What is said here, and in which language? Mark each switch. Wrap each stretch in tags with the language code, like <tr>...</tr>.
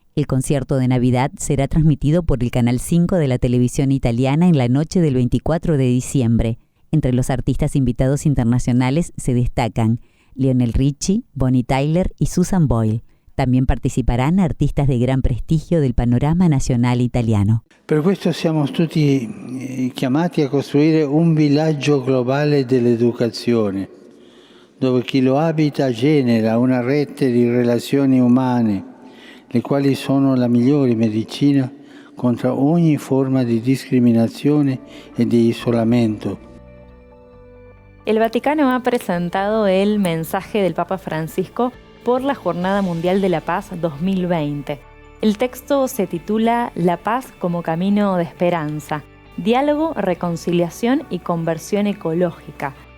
<es>El concierto de Navidad será transmitido por el Canal 5 de la televisión italiana en la noche del 24 de diciembre. Entre los artistas invitados internacionales se destacan Lionel Richie, Bonnie Tyler y Susan Boyle. También participarán artistas de gran prestigio del panorama nacional italiano.</es> <it>Per questo siamo tutti chiamati a costruire un villaggio globale dell'educazione, dove chi lo abita genera una rete di relazioni umane, le quali sono la migliore medicina contro ogni forma di discriminazione e di isolamento.</it> <es>El Vaticano ha presentado el mensaje del Papa Francisco por la Jornada Mundial de la Paz 2020. El texto se titula La paz como camino de esperanza, diálogo, reconciliación y conversión ecológica.</es>